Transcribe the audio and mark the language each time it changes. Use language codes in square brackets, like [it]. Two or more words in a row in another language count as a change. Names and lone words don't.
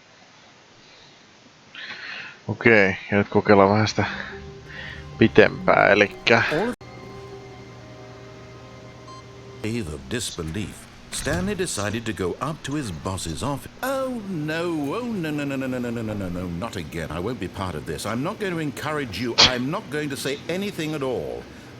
[fi] Okei, ja nyt kokeillaan vähän sitä pitempää, elikkä... [en] Of disbelief, Stanley decided to go up to his boss's office. Oh no, not again. I won't be part of this. I'm not going to encourage you. I'm not going to say anything at all.